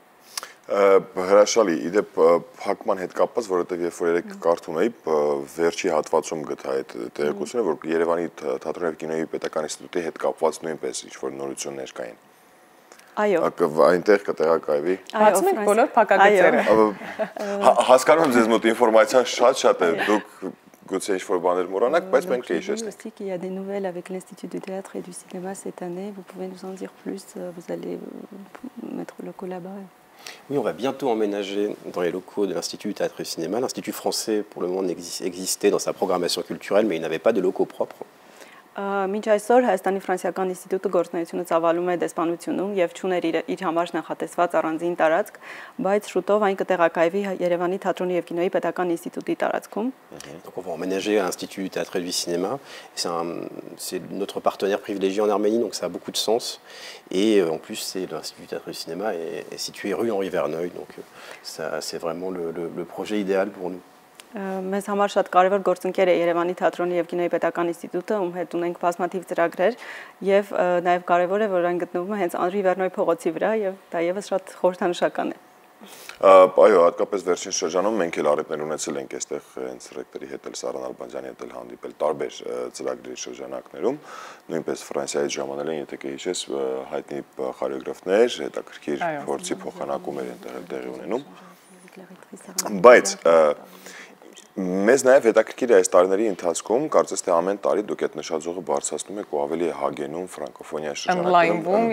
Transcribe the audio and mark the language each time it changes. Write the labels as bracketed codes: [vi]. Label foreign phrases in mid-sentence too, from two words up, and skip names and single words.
[hy] Հրաշալի, իդեպ փակման հետ կապված, որովհետև երբ որ երեք կարդում էի, վերջի հատվածում գտա այդ տեղեկությունը, որ Երևանի թատրոնի եւ կինոյի պետական ինստիտուտի հետ կապված նույնպես ինչ-որ նորություններ կային։ Այո։ Այնտեղ կտեղակայվի։ Բացում ենք բոլոր փակագծերը։ Հասկանում եմ ձեզ մոտ ինֆորմացիան շատ է, դուք գուցե ինչ-որ բաներ մոռանաք, բայց մենք կհիշեցնենք։ [fr] Aussi qu'il y a des nouvelles avec l'Institut du théâtre et du cinéma cette année, vous pouvez nous en dire plus, vous allez mettre le locaux là-bas. Oui, on va bientôt emménager dans les locaux de l'Institut du théâtre et du cinéma. L'Institut français, pour le moment, existait dans sa programmation culturelle, mais il n'avait pas de locaux propres. [hy] Մինչ այսօր Հայաստանի ֆրանսիական ինստիտուտը գործունեությունը ծավալում է դեսպանությունում եւ ճուներ իր համար նախատեսված առանձին տարածք, բայց շուտով այն կտեղակայվի Երևանի թատրոնի եւ կինոյի պետական ինստիտուտի տարածքում։ [fr] Donc on va emménager à l'Institut du théâtre et du cinéma. C'est notre partenaire privilégié en Arménie, donc ça a beaucoup de sens. Et en plus, l'Institut du théâtre et du cinéma est situé rue Henri Verneuil, donc c'est vraiment le projet idéal pour nous. [hy] Մեզ համար շատ կարևոր գործընկեր է Երևանի թատրոնի եւ կինոյի պետական ինստիտուտը, ում հետ ունենք բազմաթիվ ծրագրեր եւ նաեւ կարևոր է, որ այն գտնվում է հենց Անրի Վերնոյի փողոցի վրա եւ դա եւս շատ խորհրդանշական է։ Այո, հատկապես վերջին շրջանում մենք էլ առիթներ ունեցել ենք այստեղ հենց ռեկտորի հետ էլ Սարան Ալբանջյանի հետ էլ հանդիպել տարբեր ծրագրերի շրջանակներում, նույնպես Ֆրանսիայից ժամանել են, եթե կհիշես, հայտնի խորեոգրաֆներ, հետաքրքիր փորձի փոխանակում էր այնտեղ տեղի ունենում։ Բայց մեզ նաև հետաքրքիր է այս տարիների ընթացքում, կարծես թե ամեն տարի դուք այդ նշաձողը բարձրացնում եք ու ավելի է հագենում ֆրանկոֆոնիա շրջանակներում